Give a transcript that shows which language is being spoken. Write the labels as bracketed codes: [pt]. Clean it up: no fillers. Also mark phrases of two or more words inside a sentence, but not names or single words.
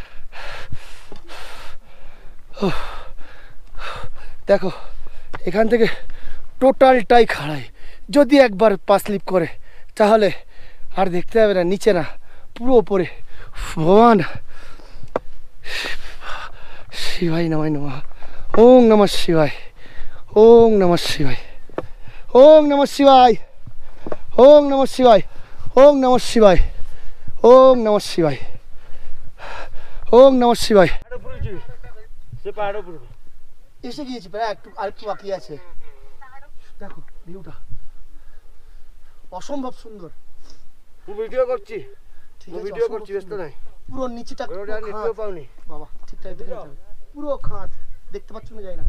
[bn] দেখো এখান থেকে টোটালটাই খাড়াই। যদি একবার পা স্লিপ করে তাহলে আর দেখতে হবে না, নিচে না, পুরো ওপরে। [sa] ভগবান, শিবাই নমঃ নমঃ, ওং নমঃ শিবায়, ওং নমঃ শিবায়, ওং নমঃ শিবায়, ওং নমঃ শিবায়, ওং নমঃ শিবায়, ওং নমঃ শিবায়, ওং নমঃ শিবায়। [bn] এসে গিয়েছি প্রায়, আরেকটু বাকি আছে। দেখো ভিউটা অসম্ভব সুন্দর। ভিডিও করছি, ঠিক আছে, ভিডিও অসম্ভব করছি, ব্যস্ত সুন্দর। নাই। পুরো নিচেটা নিতেও পাওনি বাবা, ঠিকঠাক দেখে নিতে হবে। পুরো খাত দেখতে পাচ্ছ না, যায় না।